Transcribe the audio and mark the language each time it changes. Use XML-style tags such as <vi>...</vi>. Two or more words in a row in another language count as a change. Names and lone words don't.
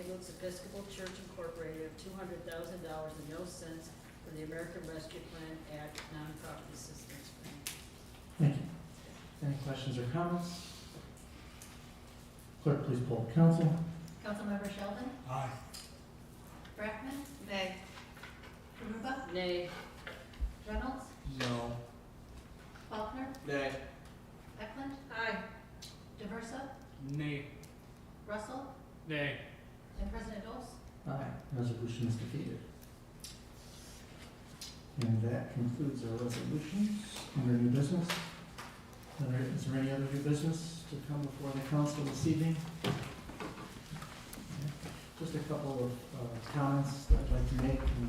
<en>Luke's Episcopal Church Incorporated of $200,000 and no cents for the American Rescue Plan Act nonprofit assistance grant. Thank you. Any questions or comments? Clerk, please poll the council. Councilmember Sheldon, Aye. Brackman, Nay. Karuba, Nay. Reynolds, No. Faulkner, Nay. Eklund, Aye. Diversa, Nay. Russell, Nay. and President Dose. Aye. Resolution is defeated. And that concludes our resolutions under new business. Is there any other new business to come before the council this evening? Just a couple of comments that I'd like to make.</en>